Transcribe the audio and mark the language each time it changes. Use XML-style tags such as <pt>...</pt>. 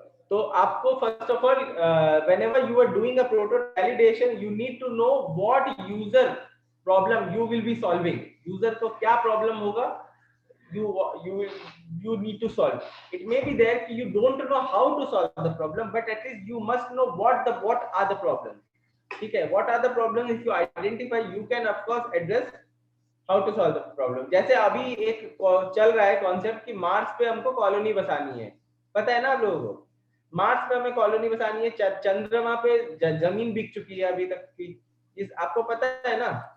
<hi>तो आपको</hi> <en>First of all whenever you are doing a prototype validation you need to know what user problem you will be solving.</en> <hi>User को क्या problem होगा</hi> <en>you need to solve. It may be there you don't know how to solve the problem, but at least you must know what are the problems.</en> <hi>ठीक है,</hi> <en>what are the problems? If you identify, you can of course address how to solve the problem.</en> <hi>जैसे अभी एक चल रहा है concept कि Mars पे हमको कॉलोनी बसानी है, पता है ना आप लोगों को? मार्स पे हमें कॉलोनी बसानी है, चंद्रमा पे जमीन बिक चुकी है अभी तक की, इस आपको पता है ना?</hi>